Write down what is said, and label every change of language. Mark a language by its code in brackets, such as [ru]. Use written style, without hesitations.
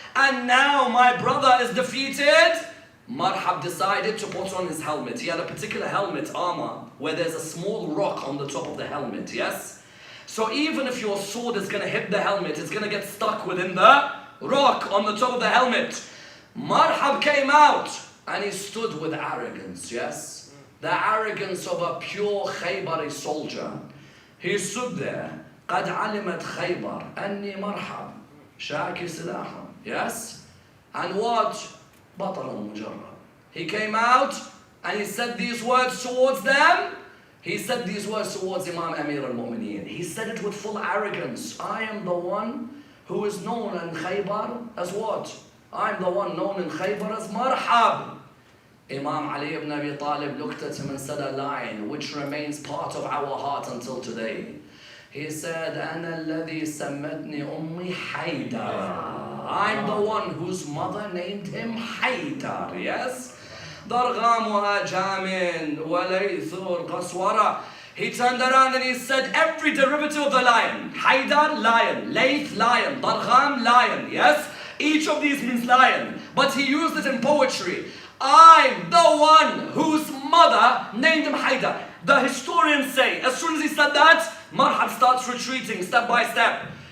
[en] And now my brother is defeated. Marhab decided to put on his helmet. He had a particular helmet, armor, where there's a small rock on the top of the helmet, yes? So even if your sword is going to hit the helmet, it's going to get stuck within the rock on the top of the helmet. Marhab came out and he stood with arrogance, yes? The arrogance of a pure Khaybari soldier. He stood there. [ar] قد علمت خيبر أني مرحب شاكي سلاحا. [en] Yes? And what? [ar] بطل مجرب. [en] He came out and he said these words towards them. He said these words towards Imam Amir al-Mu'mineen. He said it with full arrogance. I am the one who is known in Khyber as what? I am the one known in Khyber as Marhab. Imam Ali ibn Abi Talib looked at him and said a line which remains part of our heart until today. He said, [ar] أنا الذي سمتني أمي حيدر. [en] I'm the one whose mother named him Haydar, yes? [ar] ضرغام جامن وليثور قسورة. [en] He turned around and he said every derivative of the lion. Haydar, lion. Layth, lion. Dargham, lion, yes? Each of these means lion. But he used it in poetry. I'm the one whose mother named him Haydar. The historians say, as soon as he said that, Marhab starts retreating step by step.